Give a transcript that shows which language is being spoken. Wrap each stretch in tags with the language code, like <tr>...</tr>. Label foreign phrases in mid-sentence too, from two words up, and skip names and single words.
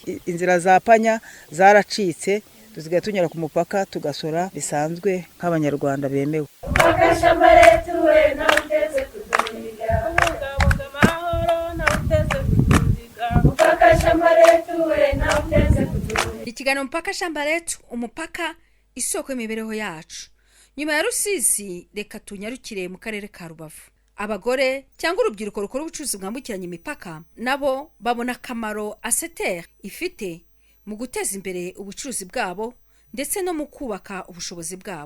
<rw>Inzira za panya zaracitse, tuzigaye tunyura ku mupaka tugasora bisanzwe nk'abanyarwanda bemewe. Ikiganiro mpaka shamba letu, umupaka isoko y'imibereho yacu. Nyuma ya Rusizi, reka tunyarukire mu karere ka Rubavu. Abagore cyangwa urubyiruko rukora ubucuruzi bwambukiranya imipaka nabo babona akamaro ASETER ifite mu guteza imbere ubucuruzi bwabo ndetse no mu kubaka ubushobozi bwabo.</rw>